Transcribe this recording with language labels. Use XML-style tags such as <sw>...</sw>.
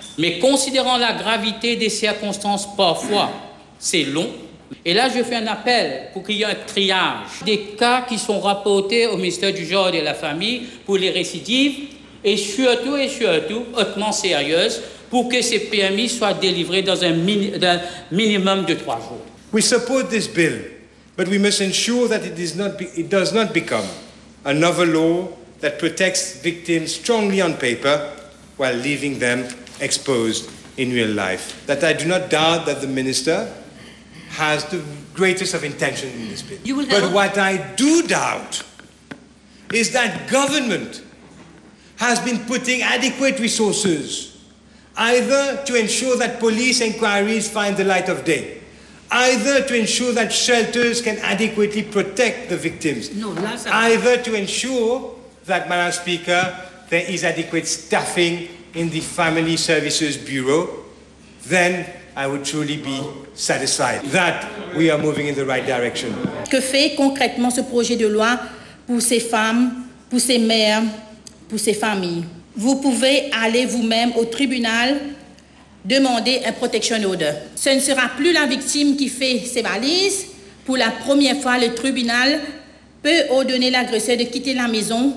<fr>Mais considérant la gravité des circonstances, parfois, c'est long. Et là, je fais un appel pour qu'il y ait un triage des cas qui sont rapportés au ministère du genre et de la famille pour les récidives et surtout, hautement sérieuses, pour que ces PMI soient délivrés dans un minimum de 3 jours.</fr> <en>We support this bill, but we must ensure that it does not become... another law that protects victims strongly on paper while leaving them exposed in real life. That I do not doubt that the minister has the greatest of intentions in this bill. But what I do doubt is that government has been putting adequate resources either to ensure that police inquiries find the light of day, either to ensure that shelters can adequately protect the victims, either to ensure that, Madam Speaker, there is adequate staffing in the Family Services Bureau, then I would truly be satisfied that we are moving in the right direction.</en> <fr>Que fait concrètement ce projet de loi pour ces femmes, pour ces mères, pour ces familles? Vous pouvez aller vous-même au tribunal demander un protection order. Ce ne sera plus la victime qui fait ses valises. Pour la première fois, le tribunal peut ordonner l'agresseur de quitter la maison.</fr>